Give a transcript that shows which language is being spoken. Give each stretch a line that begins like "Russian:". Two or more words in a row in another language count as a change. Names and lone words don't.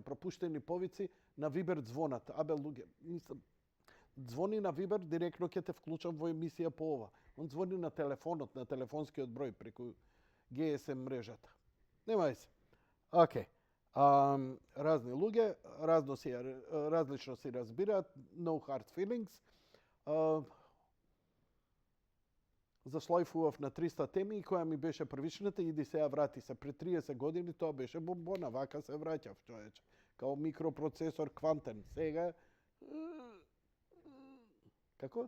Macedonian: Пропуштени повици на Вибер звонат. Абе луѓе, мислам, звони на Вибер, директно ќе те вклучам во емисија по ова. Он звони на телефонот, на телефонскиот број преку GSM мрежата. Нема се. Океј. Разни луѓе, различно си разбираат,
English: no hard feelings.
Macedonian: Зашлајфував на 300 теми и која ми беше првичната, иди сега врати се. Пред 30 години тоа беше бомбона, вака се враќав, човече. Као микропроцесор квантен. Сега... Како?